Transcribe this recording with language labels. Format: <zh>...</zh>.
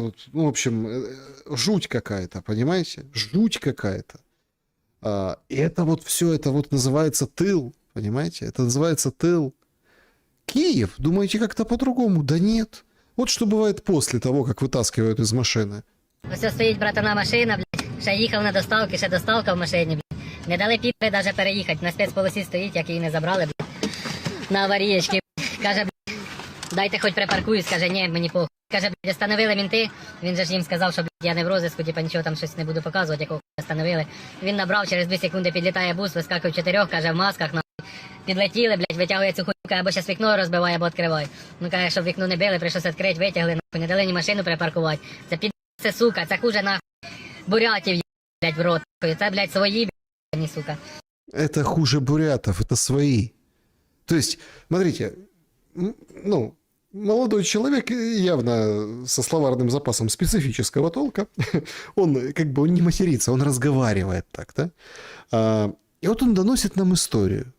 <ru>Тут, ну, в общем, жуть какая-то, понимаете? Жуть какая-то. И это вот все, это вот называется тыл, понимаете? Это называется тыл. Киев? Думаете, как-то по-другому? Да нет. Вот что бывает после того, как вытаскивают из машины.</ru> <uk>Ось стоїть братана машина, блядь, ще їхав на доставки, ще доставка в машині, блядь. Не дали піпи навіть переїхати, на спецполосі стоїть, як її не забрали, блядь, на аварієчки. Каже, блядь, дайте хоч припаркуюсь, каже, ні, мені похуй. Каже, блядь, остановили мінти, він же ж їм сказав, що, блядь, я не в розиску, типа нічого там щось не буду показувати, якого остановили. Він набрав, через 2 секунди підлітає бус, вискакує 4, каже, в масках, нахуй. Підлетіли, блядь, витягує цю хуйню, каже, або щас вікно розбиває, або відкриває. Ну, каже, щоб вікно не били, прийшлося відкрити, витягли, нахуй, не дали ні машину припаркувати. Це сука, це хуже нахуй бурятів, блядь, в рот. Це, блядь, свої, блядь, не сука.</uk> <ru>Это хуже бурятов, это свои. То есть, смотрите, ну, молодой человек явно со словарным запасом специфического толка. Он как бы он не матерится, он разговаривает так, да? И вот он доносит нам историю.</ru>